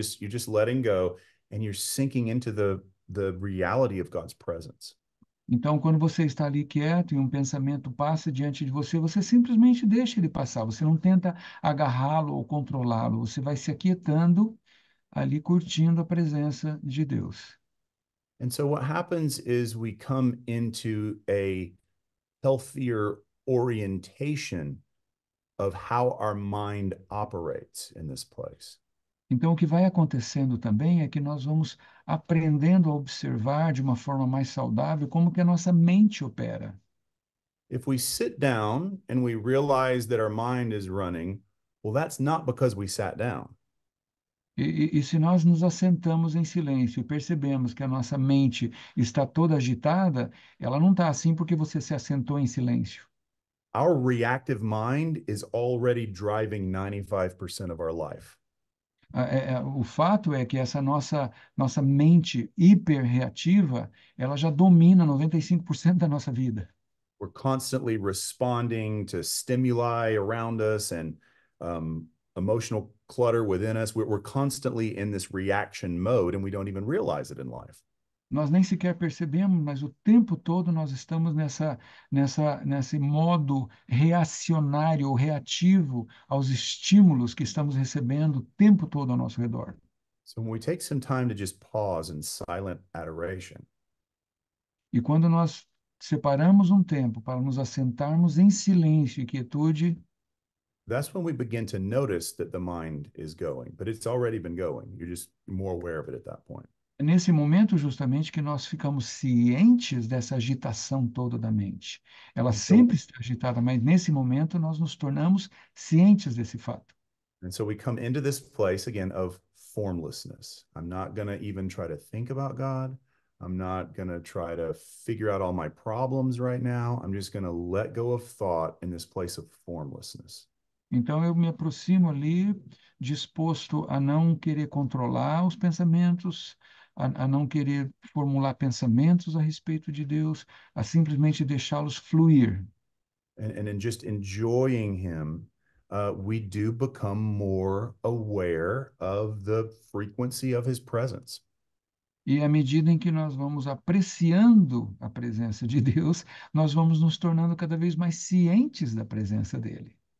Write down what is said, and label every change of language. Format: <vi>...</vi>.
<en>You're just letting go, and you're sinking into the reality of God's presence.</en> <pt>Então, quando você está ali quieto e um pensamento passa diante de você, você simplesmente deixa ele passar. Você não tenta agarrá-lo ou controlá-lo. Você vai se aquietando ali, curtindo a presença de Deus.</pt> <en>And so what happens is we come into a healthier orientation of how our mind operates in this place.</en> <pt>Então, o que vai acontecendo também é que nós vamos aprendendo a observar de uma forma mais saudável como que a nossa mente opera.</pt> <en>If we sit down and we realize that our mind is running, well, that's not because we sat down.</en> <pt>E se nós nos assentamos em silêncio e percebemos que a nossa mente está toda agitada, ela não está assim porque você se assentou em silêncio.</pt> <en>Our reactive mind is already driving 95% of our life.</en> <pt>O fato é que essa nossa mente hiperreativa, ela já domina 95% da nossa vida.</pt> <en>We're constantly responding to stimuli around us and emotional clutter within us. We're constantly in this reaction mode, and we don't even realize it in life.</en> <pt>Nós nem sequer percebemos, mas o tempo todo nós estamos nesse modo reacionário ou reativo aos estímulos que estamos recebendo o tempo todo ao nosso redor.</pt> <en>So when we take some time to just pause in silent adoration,</en> <pt>E quando nós separamos um tempo para nos assentarmos em silêncio e quietude,</pt> <en>that's when we begin to notice that the mind is going, but it's already been going. You're just more aware of it at that point.</en> <pt>é nesse momento justamente que nós ficamos cientes dessa agitação toda da mente. Ela Então, sempre está agitada, mas nesse momento nós nos tornamos cientes desse fato.</pt> <en>and so we come into this place again of formlessness. I'm not going to even try to think about God. I'm not going to try to figure out all my problems right now. I'm just going to let go of thought in this place of formlessness.</en> <pt>Então eu me aproximo ali, disposto a não querer controlar os pensamentos, a não querer formular pensamentos a respeito de Deus, a simplesmente deixá-los fluir.</pt> <en>And in just enjoying Him, we do become more aware of the frequency of His presence.</en> <pt>E à medida em que nós vamos apreciando a presença de Deus, nós vamos nos tornando cada vez mais cientes da presença dele.</pt>